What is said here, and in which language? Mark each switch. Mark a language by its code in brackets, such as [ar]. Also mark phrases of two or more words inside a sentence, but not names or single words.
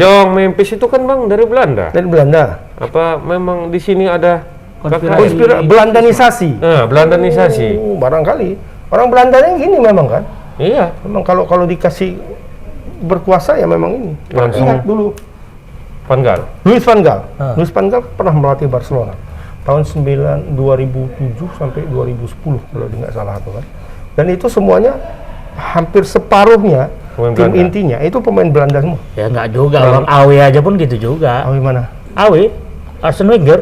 [id] Jong, Memphis itu kan bang dari Belanda. Dan Belanda, Apa memang di sini ada Konspirasi. Belandanisasi. Belandanisasi? Barangkali orang Belandanya gini memang kan. Iya. Memang kalau dikasih berkuasa ya memang ini. Langsung. Ingat dulu Van Gaal. Louis van Gaal. Ah. Louis van Gaal pernah melatih Barcelona tahun 2007 sampai 2010 kalau nggak salah tuh kan. Dan itu semuanya hampir separuhnya Pemain tim Belanda. intinya itu pemain Belanda semua. Ya nggak juga, bang. Awe aja pun gitu juga. Oh, gimana? Awe, Arsene Wenger,